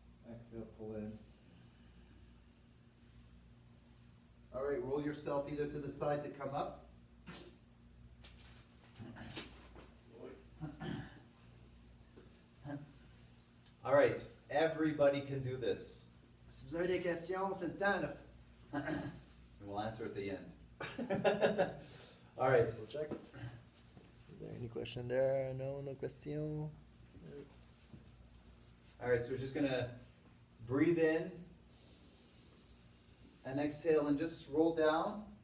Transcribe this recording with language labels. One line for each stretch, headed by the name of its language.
English: Exhale, pull in. All right, roll yourself either to the side to come up. All right, everybody can do this.
French: Si vous avez des questions, c'est le temps, là.
English: We'll answer at the end. All right. We'll check. Is there any question there? No, no question. All right, so we're just gonna breathe in and exhale and just roll down.